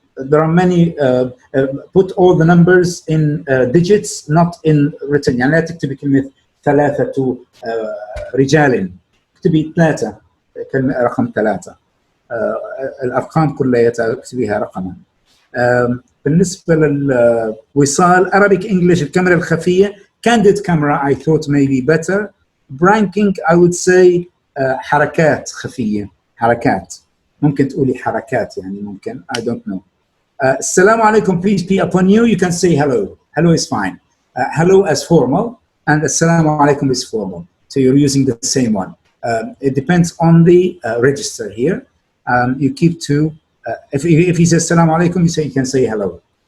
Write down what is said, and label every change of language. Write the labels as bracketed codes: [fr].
[en] There are many, put all the numbers in digits, not in written. [ar] يعني لا تكتبي كلمة ثلاثة رجال، اكتبي ثلاثة، كلمة رقم ثلاثة. الأرقام كلها اكتبيها رقما. بالنسبة للوصال [en] Arabic English [ar] الكاميرا الخفية [en] candid camera I thought maybe better. Branking I would say [ar] حركات خفية، حركات. ممكن تقولي حركات يعني ممكن, [en] I don't know. [ar] السلام عليكم, [en] peace be upon you. You can say hello. Hello is fine. Hello as formal, and assalamu alaikum is formal. So you're using the same one. It depends on the register here. You keep to, if he says assalamu alaikum, you can say hello.